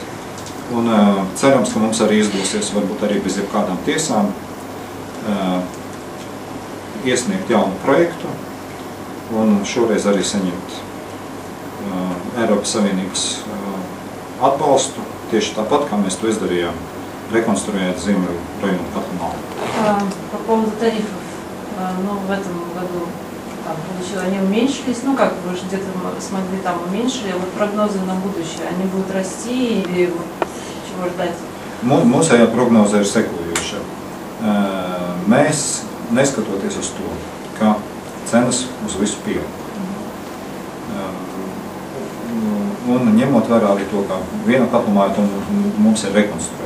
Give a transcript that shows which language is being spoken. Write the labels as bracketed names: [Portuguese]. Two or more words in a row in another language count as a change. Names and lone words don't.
[Latvian] Un cerams, ka mums arī izdosies, varbūt arī bez jebkādām tiesām, iesniegt jaunu projektu un šoreiz arī saņemt Eiropas Savienības atbalstu, tieši tāpat, kā mēs to izdarījām, rekonstruējot Ziemeļu rajonu Katlumālu. [Russian] По поводу тарифов, в этом году получилось, они уменьшились, как вы же где-то смогли там уменьшили, вот прогнозы на будущее, они будут расти или чего ждать? [Latvian] Mūsējā prognoze ir sekojoša. Mēs, neskatoties uz to, ka cenas uz visu pieaug, un ņemot vērā arī to, ka viena katlumāja mums ir rekonstruēta.